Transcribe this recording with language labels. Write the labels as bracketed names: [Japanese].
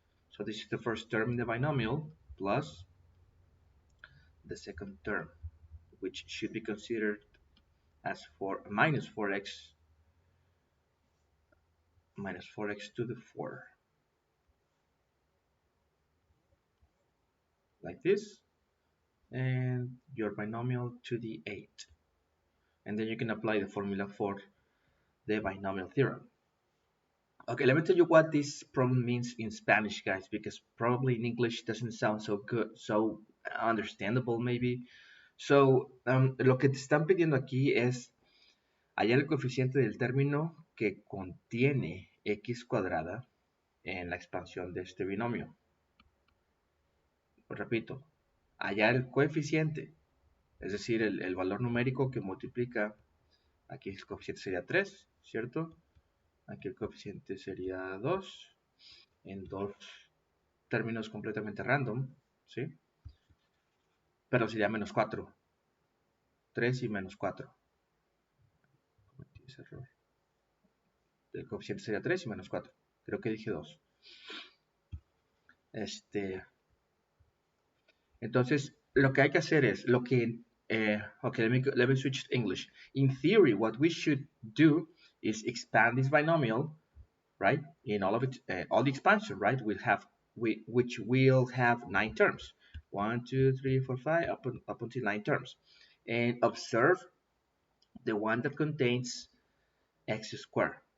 [English] So this is the first term in the binomial plus the second term, which should be considered as minus 4x to the 4, like this, and your binomial to the 8. And then you can apply the formula for the binomial theorem. Okay, let me tell you what this problem means in Spanish, guys, because probably in English doesn't sound so good, so understandable maybe. [Spanish] So, lo que te están pidiendo aquí es hallar el coeficiente del término que contiene x cuadrada en la expansión de este binomio. Repito, hallar el coeficiente, es decir, el valor numérico que multiplica. Aquí el coeficiente sería 3, ¿cierto? Aquí el coeficiente sería 2, en dos términos completamente random, ¿sí? Pero sería menos 4. 3 y menos 4. Cometí ese error. El coeficiente sería 3 y menos 4. Creo que dije 2. Entonces, lo que hay que hacer es, [English] okay, let me switch to English. In theory, what we should do is expand this binomial, right? In all of it, all the expansion, right? Which will have 9 terms. 1, 2, 3, 4, 5, up until 9 terms. And observe the one that contains x squared.